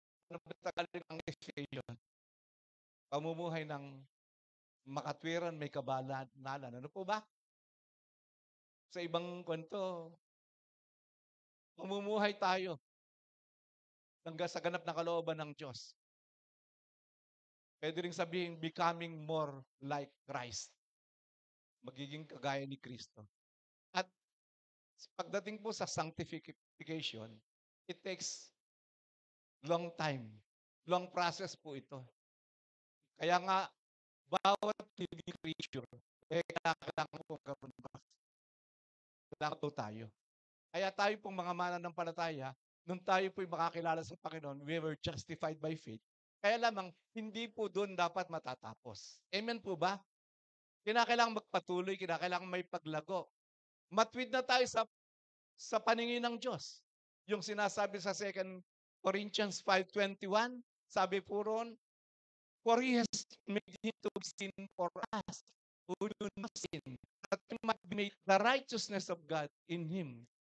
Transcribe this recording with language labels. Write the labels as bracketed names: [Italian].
[Filipino] Ano ba Tagalog ang sanctification? Pamumuhay ng makatwiran, may kabanalan. Ano po ba? Sa ibang kwento, mamumuhay tayo hanggang sa ganap na kalooban ng Diyos. Pwede rin sabihin, [English] becoming more like Christ. [Filipino] Magiging kagaya ni Kristo. At pagdating po sa sanctification, [English] it takes long time. Long process [Filipino] po ito. Kaya nga, bawat [English] living creature, [Filipino] kailangan po karoon ng kailangan po tayo. Kaya tayo pong mga mananampalataya, nung tayo po'y makakilala sa Panginoon, [English] we were justified by faith. [Filipino] Kaya lamang, hindi po doon dapat matatapos. Amen po ba? Kinakailangan magpatuloy, kinakailangan may paglago. Matwid na tayo sa paningin ng Diyos. Yung sinasabi sa 2 Corinthians 5:21, sabi po roon, [English] for He has made Him to be sin for us, who do not sin, that we might be made the righteousness of God in Him.